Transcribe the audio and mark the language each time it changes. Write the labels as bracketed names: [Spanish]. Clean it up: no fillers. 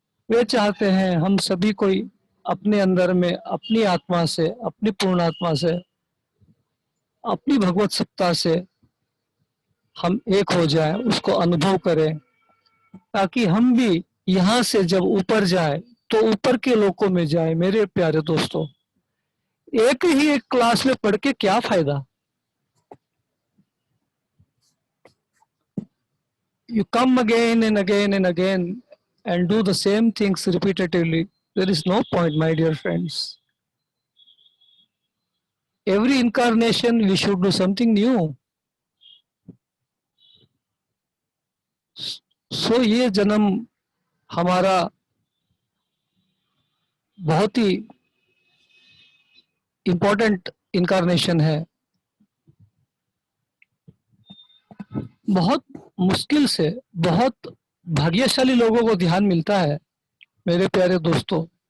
[Hindi] वे चाहते हैं हम सभी कोई अपने अंदर में अपनी आत्मा से, अपनी पूर्ण आत्मा से, अपनी भगवत सत्ता से हम एक हो जाए, उसको अनुभव करें, ताकि हम भी यहाँ से जब ऊपर जाए तो ऊपर के लोकों में जाए। मेरे प्यारे दोस्तों, एक ही एक क्लास में पढ़ के क्या फायदा? [English] You come again and again and again and do the same things repetitively. There is no point, my dear friends. Every incarnation we should do something new. [Hindi] So ये जन्म हमारा बहुत ही इम्पोर्टेंट इनकारनेशन है। बहुत मुश्किल से बहुत भाग्यशाली लोगों को ध्यान मिलता है मेरे प्यारे दोस्तों।